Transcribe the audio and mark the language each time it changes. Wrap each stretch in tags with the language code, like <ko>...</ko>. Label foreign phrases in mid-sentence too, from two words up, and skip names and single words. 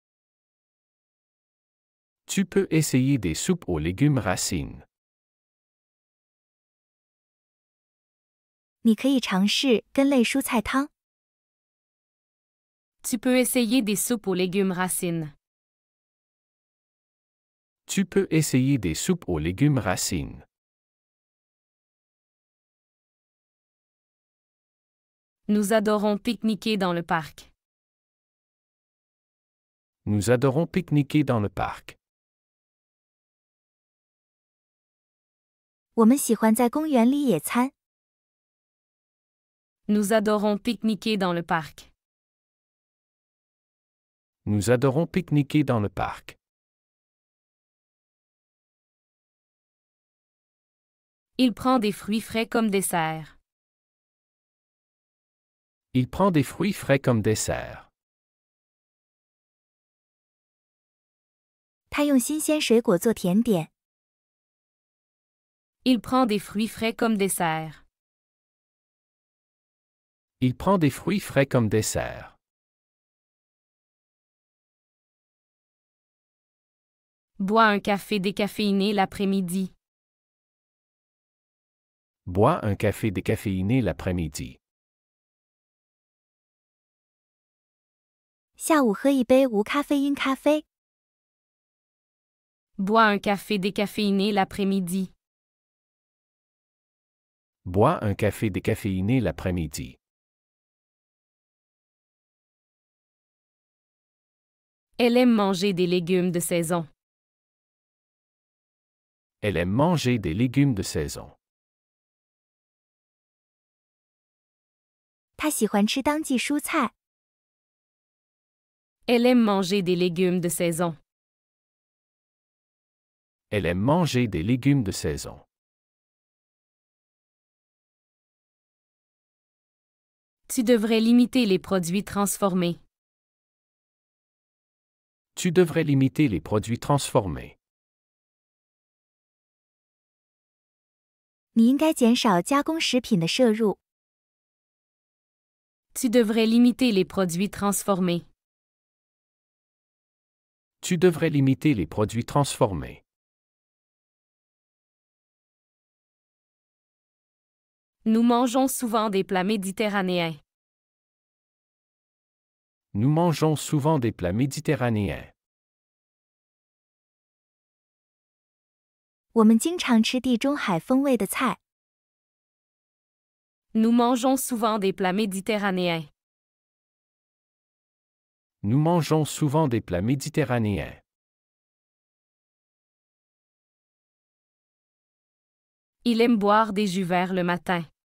<fr>Tu peux essayer des soupes aux légumes racines.</fr> <zh>你可以尝试根类蔬菜汤。</zh> <fr>Tu peux essayer des soupes aux légumes racines. Tu peux essayer des soupes aux légumes racines. Nous adorons pique-niquer dans le parc. Nous adorons pique-niquer dans le parc.</fr> <zh>我们喜欢在公园里野餐。</zh> <fr>Nous adorons pique-niquer dans le parc. Nous adorons pique-niquer dans le parc. Il prend des fruits frais comme dessert. Il prend des fruits frais comme dessert.</fr> <zh>他用新鲜水果做甜点。</zh> <fr>Il prend des fruits frais comme dessert. Il prend des fruits frais comme dessert. Bois un café décaféiné l'après-midi. Bois un café décaféiné l'après-midi.</fr> <zh>下午喝一杯无咖啡因咖啡。</zh> <fr>Bois un café décaféiné l'après-midi. Bois un café décaféiné l'après-midi. Elle aime manger des légumes de saison. Elle aime manger des légumes de saison.</fr> <zh>他喜欢吃当季蔬菜。</zh> <fr>Elle aime manger des légumes de saison. Elle aime manger des légumes de saison. Tu devrais limiter les produits transformés. Tu devrais limiter les produits transformés.</fr> <zh>你应该减少加工食品的摄入。</zh> <fr>Tu devrais limiter les produits transformés. Tu devrais limiter les produits transformés. Nous mangeons souvent des plats méditerranéens. Nous mangeons souvent des plats méditerranéens.</fr> <zh>我们经常吃地中海风味的菜。</zh> <fr>Nous mangeons souvent des plats méditerranéens. Nous mangeons souvent des plats méditerranéens. Il aime boire des jus verts le matin.</fr>